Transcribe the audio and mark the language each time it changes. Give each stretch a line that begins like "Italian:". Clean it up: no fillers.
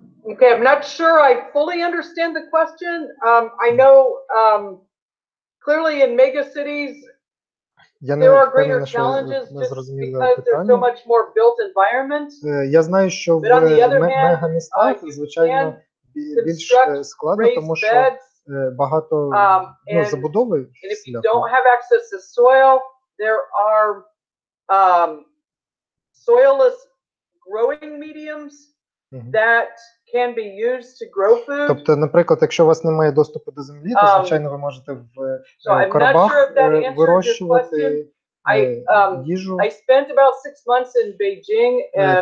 English: Okay, I'm not sure I fully understand the question. I know clearly in mega cities there are greater challenges just because there's so much more built environment.
Ukrainian: Я знаю, що в мегамістах, звичайно, більш складно, тому що багато забудови.
English: And if you don't have access to soil, there are soilless growing mediums that can be used to grow food.
Ukrainian: Тобто, наприклад, якщо у вас немає доступу до землі, то, звичайно, ви можете в коробах вирощувати їжу.
English: I spent about 6 months in Beijing and